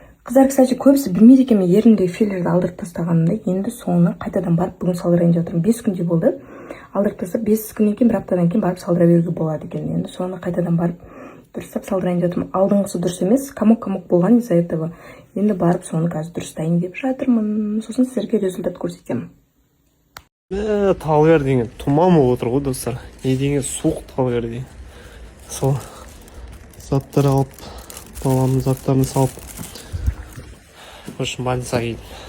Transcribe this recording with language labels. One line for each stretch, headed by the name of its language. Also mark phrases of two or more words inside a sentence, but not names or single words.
Kazakh: Қыздар, кстати, көбісі білмейді екен, мен еріндегі филлерді алдырып тастағанымды. Енді соңына қайтадан барып бүгін салдырайын деп жатырмын. 5 күндей болды. Алдырып тастап, 5 күннен кейін, бір аптадан кейін барып салдыра беруге болады екен. Енді соңына қайтадан барып дұрыстап салдырайын деп жатырмын. Алдыңғысы дұрыс емес, комок болған
Russian: из-за этого.
Kazakh: Енді барып соны қазір дұрыстайын деп жатырмын. Сосын сіздерге результат көрсетемін. Талғар деген тұман болып отыр ғой достар. Не деген суық Талғар деген. Сол заттар алып, баламның заттарын салып. Қошын больницаға келдім.